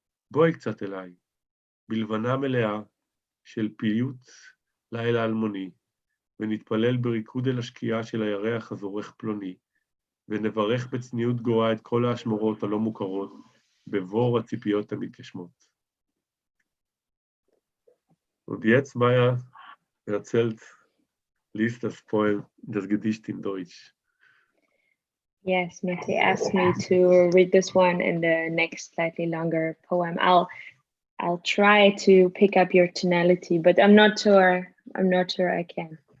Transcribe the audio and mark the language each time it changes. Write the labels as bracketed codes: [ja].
[he] בואי קצת אליי, בלבנה מלאה של פיוט לילה אלמוני, ונתפלל בריקוד אל השקיעה של הירח הזורך פלוני, ונברך בצניעות גואה את כל האשמורות הלא מוכרות, בבור הציפיות המתגשמות. [de] Und jetzt, Maya, erzählt, liest das Poem, das Gedicht in Deutsch. [en] Yes, Mette asked me to read this one and the next slightly longer poem. I'll try to pick up your tonality, but I'm not sure I can.